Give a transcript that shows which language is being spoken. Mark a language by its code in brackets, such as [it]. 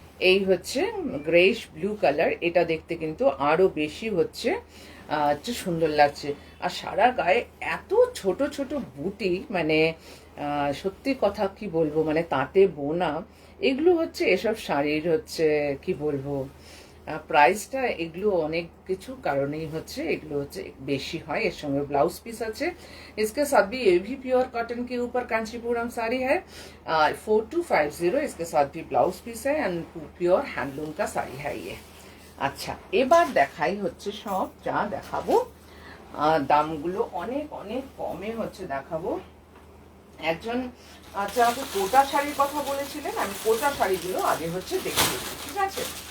[bn] এই হচ্ছে greyish blue colour, এটা দেখতে কিন্তু আরো বেশি হচ্ছে সুন্দর লাগছে। আর সারা গায়ে এত ছোট ছোট বুটি, মানে সত্যি কথা কি বলবো, মানে তাঁতে বোনা, এগুলো হচ্ছে এসব শাড়ির হচ্ছে কি বলবো প্রাইসটা, এগুলো অনেক কিছু কারণেই হচ্ছে এগুলো হচ্ছে বেশি হয়। এর সঙ্গে ব্লাউজ পিस আছে, [hi] इसके साथ भी ये भी प्योर कॉटन के ऊपर कांचीपुरम साड़ी है, 4250। इसके साथ भी ब्लाउज पीस है एंड प्योर हैंडलूम का साड़ी है ये। [bn] আচ্ছা, এবার দেখাই হচ্ছে সব যা দেখাবো, দামগুলো অনেক অনেক কমে হচ্ছে দেখাবো। একজন আচ্ছা আমাকে কোটা শাড়ির কথা বলেছিলেন, আমি কোটা শাড়িগুলো আগে হচ্ছে দেখিয়ে দিই, ঠিক আছে।